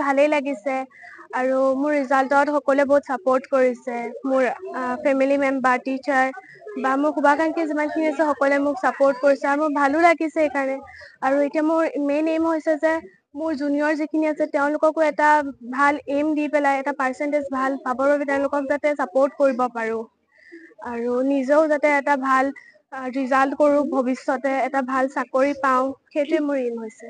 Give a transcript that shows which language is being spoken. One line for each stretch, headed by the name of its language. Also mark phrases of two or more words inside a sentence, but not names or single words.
Assamese: ভাল লাগিছে আৰু মোৰ ৰিজাল্টত সকলে বহুত সাপোर्ट কৰিছে मोर
English: family member
Assamese: टीचर বা মোৰ শুভাকাংক্ষী যিমানখিনি আছে সকলে মোক সাপোर्ट কৰিছে আৰু মোৰ ভালো লাগিছে এইকাৰণে আৰু এতিয়া মোৰ মেইন এম হৈছে যে মোৰ জুনিয়ৰ যিখিনি আছে তেওঁলোককো এটা ভাল এম দি পেলাই এটা পাৰ্সেন্টেজ ভাল পাবৰ বাবে তেওঁলোকক যাতে সাপোর্ট কৰিব পাৰো আৰু নিজেও যাতে এটা ভাল ৰিজাল্ট কৰো ভৱিষ্যতে এটা ভাল চাকৰি পাওঁ সেইটোৱে মোৰ এম হৈছে।